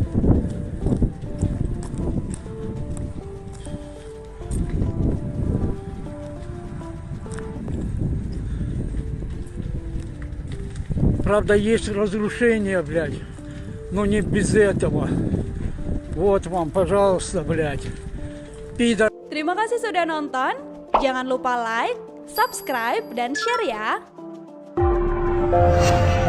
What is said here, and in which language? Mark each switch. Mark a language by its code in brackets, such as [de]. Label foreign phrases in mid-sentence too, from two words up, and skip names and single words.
[ru] Правда, есть разрушения, блядь, но не без этого. Вот вам, пожалуйста, блядь. Пидор. [id] Terima kasih sudah nonton. Jangan lupa like, subscribe, dan share ya.